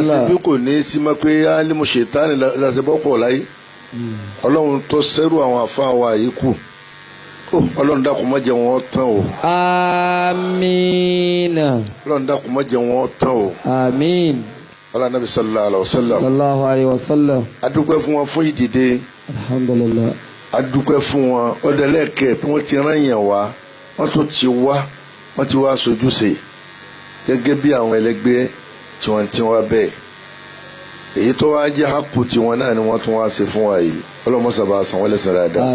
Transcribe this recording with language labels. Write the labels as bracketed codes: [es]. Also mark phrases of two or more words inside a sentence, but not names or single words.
[yo] àṣebí kò ní í sí ma pé alimu ṣètánì làṣẹbọ́pọ̀ láyé ọlọ́run tó sẹ́rù àwọn àfa wa yìí kù ọlọ́run dákun má jẹ́ wọn tán o. Amiina. ọlọ́run dákun má jẹ́ wọn tán o. Amiin. ọlọ́run nàbí [ar] صلى الله عليه وسلم. صلى الله عليه وسلم. [yo] adúpẹ́ fún wọn fún ìdìde Alhamdulillah. adúpẹ́ fún wọn ọ̀dẹ̀lẹ́kẹ̀ tí wọ́n ti rán yẹn wá wọ́n tún ti wá wọ́n ti wá sojúṣe gẹ́gẹ́ bí àwọn ẹlẹgbẹ́ tí wọ́n ti wá bẹ́ẹ̀ èyí tó wá jẹ́ hapò tiwọn náà ni wọ́n tún wá ṣe fún wa yìí ọlọ́mọṣàbà san wọ́n lẹ́san dáadáa.